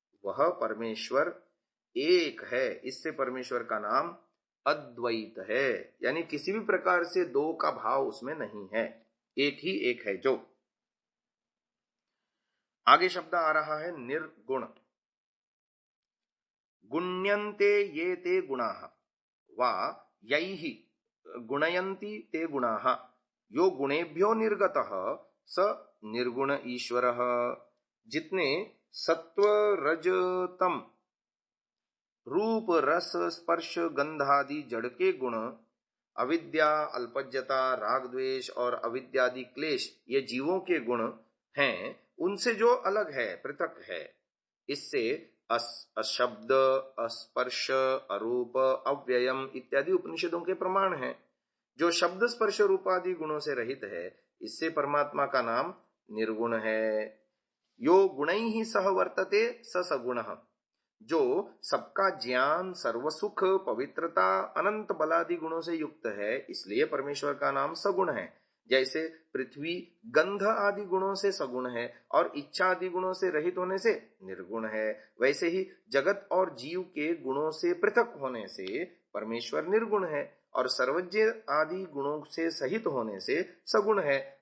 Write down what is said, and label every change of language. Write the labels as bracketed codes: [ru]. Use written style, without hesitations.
[hi] वह परमेश्वर एक है। इससे परमेश्वर का नाम अद्वैत है। यानी किसी भी प्रकार से दो का भाव उसमें नहीं है, एक ही एक है। जो आगे शब्द आ रहा है निर्गुण। [sa] गुण्यन्ते ये ते गुणाः वा यैहि गुणयन्ति ते गुणाः यो गुणेभ्यो निर्गतः स निर्गुण ईश्वरः। [hi] जितने सत्व रज तम रूप रस स्पर्श गंधादि जड़ के गुण, अविद्या अल्पज्यता राग द्वेष और अविद्यादि क्लेश ये जीवों के गुण हैं, उनसे जो अलग है पृथक है। इससे [sa] अशब्द अस्पर्श अरूप अव्ययम [hi] इत्यादि उपनिषदों के प्रमाण हैं। जो शब्द स्पर्श रूपादि गुणों से रहित है, इससे परमात्मा का नाम निर्गुण है। [sa] यो गुणैः सह वर्तते स सगुणः। [hi] जो सबका ज्ञान सर्वसुख पवित्रता अनंत बलादि गुणों से युक्त है, इसलिए परमेश्वर का नाम सगुण है। जैसे पृथ्वी गंध आदि गुणों से सगुण है और इच्छा आदि गुणों से रहित होने से निर्गुण है, वैसे ही जगत और जीव के गुणों से पृथक होने से परमेश्वर निर्गुण है और सर्वज्ञ आदि गुणों से सहित होने से सगुण है।